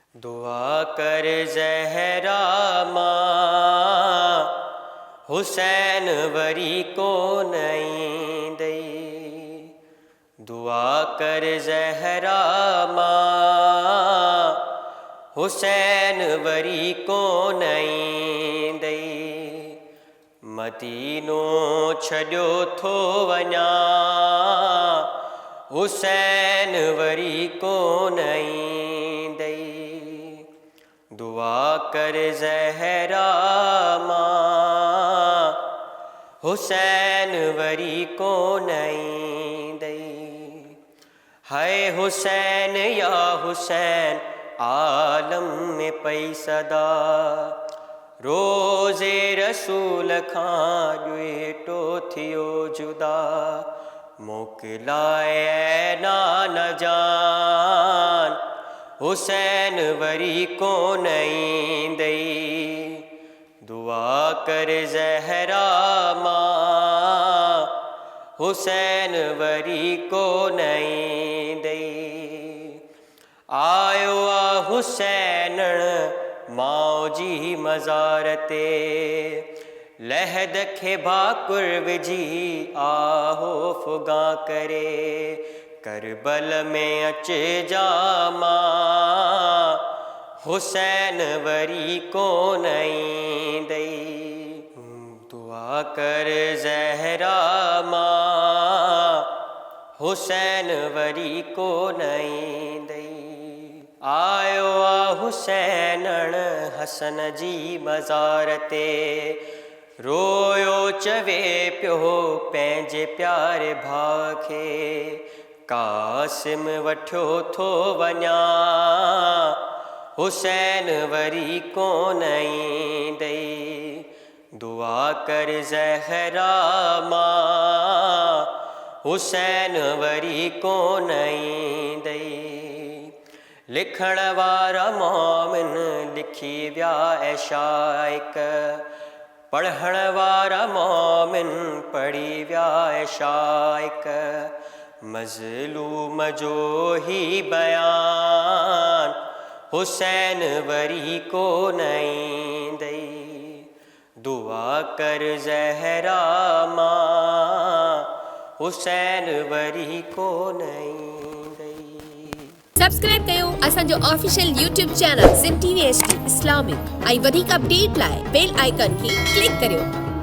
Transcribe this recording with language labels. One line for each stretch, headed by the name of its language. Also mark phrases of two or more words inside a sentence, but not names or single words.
Sindhi: दुआ कर ज़हरा हुसैन वरी को नहीं दई। दुआ कर ज़हरा हुसैन वरी को नहीं दई। मदीनो छॾियो थो वञा हुसैन वरी को नहीं दई। दुआ कर ज़हरा हुसैन वरी को नहीं दई। है हुसैन या हुसैन आलम में पई सदा। रोज़े रसूल खां ॾुएटो थियो जुदा। मोकिलाए नान जान हुसैन वरी को नहीं दई। दुआ कर ज़हरा हुसैन वरी को नहीं दई। आयो आ हुसैनण मौजी मज़ार ते। लहद खे भाकुर विझी आहो फुगा करे। करबल में अचे जामा हुसैन वरी को नहीं दई। दुआ कर ज़हरा हुसैन वरी को नहीं दई। आयो आ हुसैनण हसन जी मज़ार ते। रोयो चवे पियो पंहिंजे प्यारे भाउ खे। कासिम वठियो थो वञा हुसैन वरी को नहीं दई। दुआ कर ज़हरा हुसैन वरी को नहीं दई। लिखण वारा मोमिन लिखी विया ऐं शाइक। पढ़ण वारा मोमिन पढ़ी विया ऐं शाइक। मज़लूम जो ही बयान हुसैन वरी को नहीं दई। दुआ कर ज़हरा हुसैन वरी को नहीं दई। सब्सक्राइब कयो असांजो ऑफिशियल YouTube चैनल सिम TV HD इस्लामिक। ऐं वधीक अपडेट लाइ
English: bell icon
Sindhi: खे क्लिक करियो।